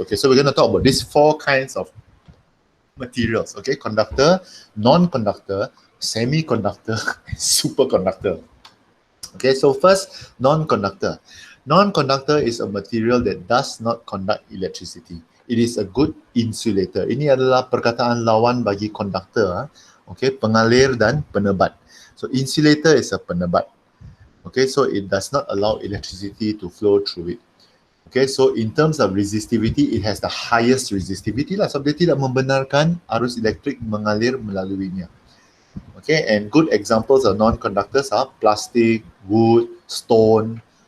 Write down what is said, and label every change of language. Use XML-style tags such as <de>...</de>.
<en>Okay, so we're going to talk about these 4 kinds of materials. Okay, conductor, non-conductor, semiconductor, and superconductor. Okay, so first, non-conductor. Non-conductor is a material that does not conduct electricity. It is a good insulator.</en> <ms>Ini adalah perkataan lawan bagi conductor. Okay, pengalir dan penebat.</ms> <en>So insulator is a penebat. Okay, so it does not allow electricity to flow through it. Okay, so in terms of resistivity, it has the highest resistivity lah. So</en> <ms>dia tidak membenarkan arus elektrik mengalir melaluinya.</ms> <en>Okay, and good examples of non-conductors are plastic, wood, stone.</en>